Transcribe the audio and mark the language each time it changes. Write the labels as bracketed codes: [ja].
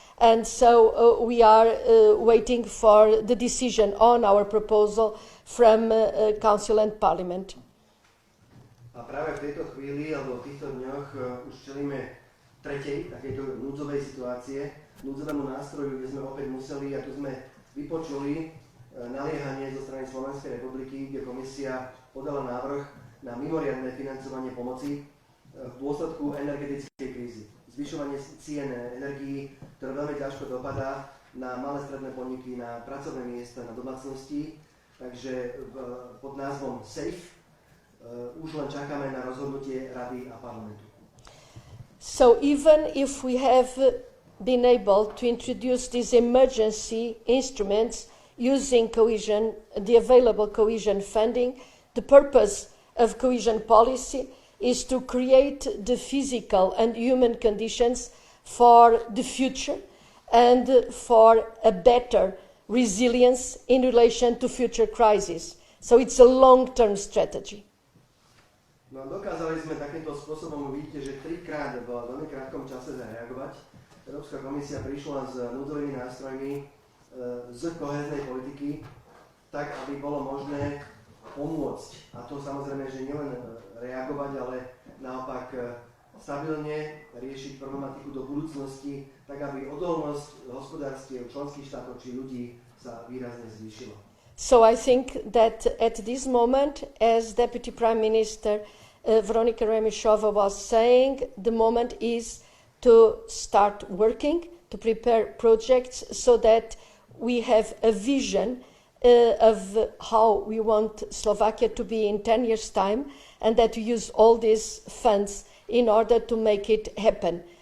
[en] And so we are waiting for the decision on our proposal from Council and Parliament. [sk] A práve v tejto chvíli, alebo v týchto dňoch už čelíme tretej takejto núdzovej situácie, núdzovému nástroju, kde sme opäť museli, a tu sme vypočuli naliehanie zo strany Slovenskej republiky, kde komisia podala návrh na mimoriadne financovanie pomoci v dôsledku energetickej krízy. Zvyšovanie cien energií, ktoré veľmi ťažko dopadá na malé stredné podniky, na pracovné miesta, na domácnosti. Takže pod názvom SAFE už len čakáme na rozhodnutie Rady a parlamentu. [en] So even if we have been able to introduce these emergency instruments using cohesion, the available cohesion funding, the purpose of cohesion policy is to create the physical and human conditions for the future and for a better resilience in relation to future crises. So it's a long-term strategy. [sk] No a dokázali sme takýmto spôsobom, vidíte, že trikrát v veľmi krátkom čase zareagovať. Európska komisia prišla s núdzovými nástrojmi z kohéznej politiky, tak aby bolo možné pomôcť. A to samozrejme, že nielen reagovať, ale naopak stabilne riešiť problematiku do budúcnosti, tak aby odolnosť hospodárstiev členských štátov či ľudí sa výrazne zvýšila. [en] So I think that at this moment, as Deputy Prime Minister Veronika Remišová was saying, the moment is to start working, to prepare projects so that we have a vision of how we want Slovakia to be in 10 years' time, and that we use all these funds in order to make it happen.